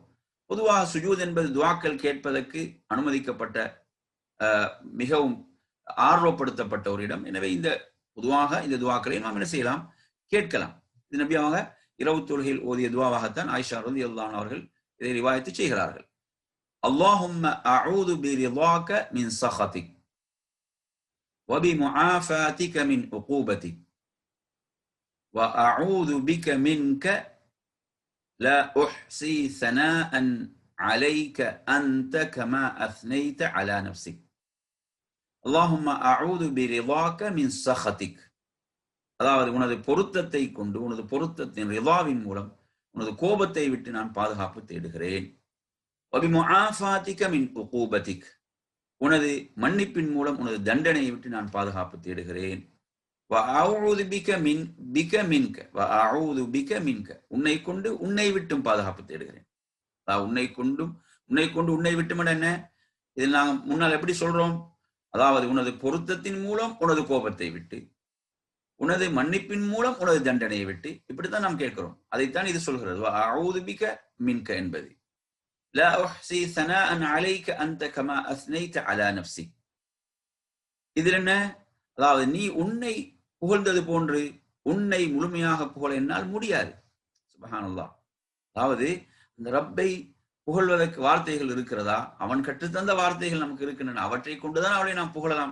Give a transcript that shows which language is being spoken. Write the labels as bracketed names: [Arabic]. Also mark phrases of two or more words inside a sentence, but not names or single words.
[Tamil] பொதுவாக சுஜூத் என்பது துஆக்கள் கேட்பதற்கு அனுமதிக்கப்பட்ட மிகவும் ஆர்வப்படுத்தப்பட்ட ஒரு இடம். எனவே பொதுவாக இந்த துஆக்களை நாம் என்ன செய்யலாம்? கேட்கலாம். இது நபியாக இரவு தொழுகையில் ஓதிய துஆவாகத்தான் ஆயிஷா ரலியல்லாஹு அன்ஹா அவர்கள் இதை ரிவாயத்து செய்கிறார்கள். [Arabic] اللهم أعوذ برضاك من سخطك وبمعافاتك من عقوبتك وأعوذ بك منك لا أحصي ثناء عليك أنت كما أثنيت على نفسك اللهم أعوذ برضاك من سخطك. [Tamil] அதாவது உனது பொருத்தத்தை கொண்டு, உனது பொருத்தத்தின் ரிதாவின் மூலம் உனது கோபத்தை விட்டு நான் பாதுகாப்பு தேடுகிறேன். [Arabic] وبمعافاتك من عقوبتك, [Tamil] உனது மன்னிப்பின் மூலம் உனது தண்டனையை விட்டு நான் பாதுகாப்பு தேடுகிறேன். உன்னை கொண்டு உன்னை விட்டும் பாதுகாப்பு தேடுகிறேன். உன்னை கொண்டு உன்னை விட்டும் என்ன? இதில் நாங்கள் முன்னால் எப்படி சொல்றோம்? அதாவது உனது பொருத்தத்தின் மூலம் உனது கோபத்தை விட்டு, உனது மன்னிப்பின் மூலம் உனது தண்டனையை விட்டு, இப்படித்தான் நாம் கேட்கிறோம். அதைத்தான் இது சொல்கிறது. [Arabic] أعوذ بك منك [Tamil] என்பது. [Arabic] لا أحصي ثناء عليك أنت كما أثنيت على نفسك. [Tamil] இதில் என்ன? அதாவது நீ உன்னை புகழ்ந்தது போன்று உன்னை முழுமையாக புகழ என்னால் முடியாது. சுப்ஹானல்லாஹ். அதாவது இந்த ரப்பை புகழ்வதற்கு வார்த்தைகள் இருக்கிறதா? அவன் கற்றுத்தந்த வார்த்தைகள் நமக்கு இருக்கின்றன. அவற்றை கொண்டுதான் அவளை நாம் புகழலாம்.